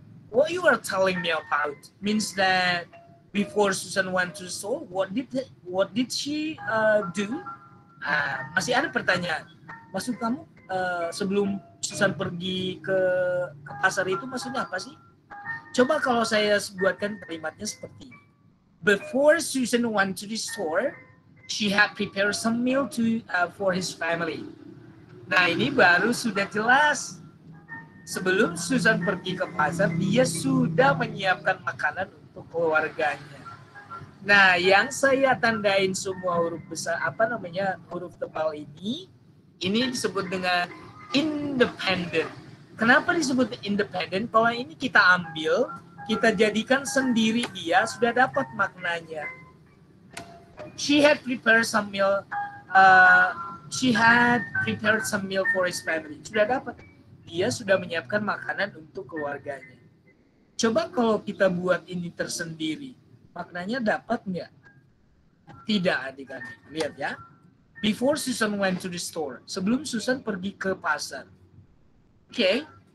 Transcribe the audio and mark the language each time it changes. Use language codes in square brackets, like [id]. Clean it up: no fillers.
[en] What you are telling me about means that before Susan went to the store, what did she do? [id] Masih ada pertanyaan. Maksud kamu sebelum Susan pergi ke pasar itu maksudnya apa sih? Coba kalau saya buatkan kalimatnya seperti ini. [en] Before Susan went to the store, she had prepared some meal for his family. [id] Nah, ini baru sudah jelas. sebelum Susan pergi ke pasar, dia sudah menyiapkan makanan untuk keluarganya. Nah, yang saya tandain semua huruf besar, huruf tebal ini disebut dengan independent. Kenapa disebut independent? Kalau ini kita ambil, kita jadikan sendiri, dia sudah dapat maknanya. [en] She had prepared some meal. She had prepared some meal for his family. [id] Sudah dapat. Dia sudah menyiapkan makanan untuk keluarganya. Coba kalau kita buat ini tersendiri, maknanya dapat nggak? Tidak, adik-adik. Lihat ya. [en] Before Susan went to the store. [id] Sebelum Susan pergi ke pasar. [en] Okay.